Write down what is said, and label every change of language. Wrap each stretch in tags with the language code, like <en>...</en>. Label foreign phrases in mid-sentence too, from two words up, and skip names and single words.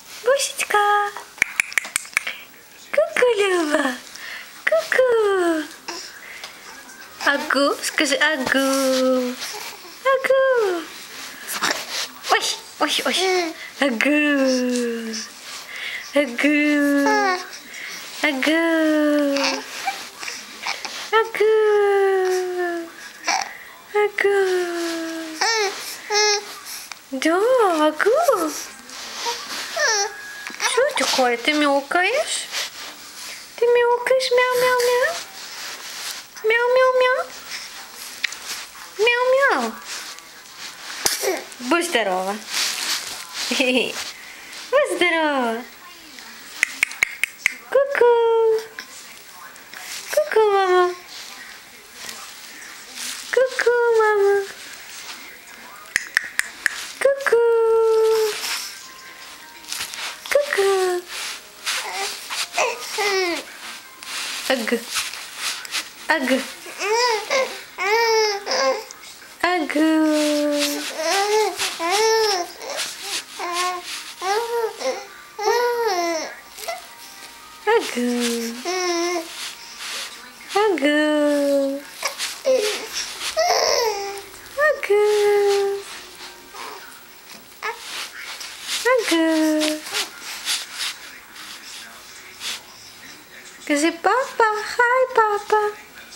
<ru>Бусечка. Ку-ку, Люба. Ку-ку. Агу, скажи агу. Агу. Ой, ой, ой. Агу. Агу. Агу. Агу. Агу. Да, агу. Что такое? Ты мяукаешь? Ты мяукаешь? Мяу-мяу-мяу? Мяу-мяу-мяу? Мяу-мяу. Будь здорова. Будь здорова. Ку-ку. Ку-ку, мама. Ку-ку, мама. Ку-ку. Ку-ку. Аг. Аг. Агу. Агу. Агу. Агу. Агу. Скажи папа, хай, папа.</ru>